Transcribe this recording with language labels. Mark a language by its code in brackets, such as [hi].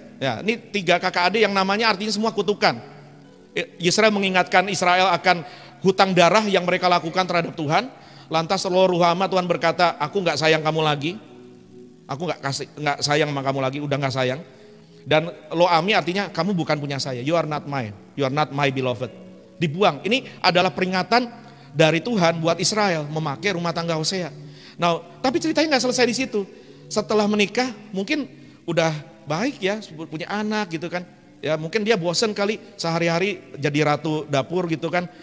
[id] Ya, ini 3 kakak adik yang namanya artinya semua kutukan. Yisrael mengingatkan Israel akan hutang darah yang mereka lakukan terhadap Tuhan. Lantas Ruhama, Tuhan berkata, aku gak sayang kamu lagi. Aku gak sayang sama kamu lagi, udah gak sayang. Dan Lo-ami artinya kamu bukan punya saya. [en] You are not mine, you are not my beloved. [id] Dibuang. Ini adalah peringatan dari Tuhan buat Israel memakai rumah tangga Hosea. Nah, tapi ceritanya nggak selesai di situ. Setelah menikah, mungkin udah baik ya, punya anak gitu kan. Ya mungkin dia bosen kali sehari-hari jadi ratu dapur gitu kan.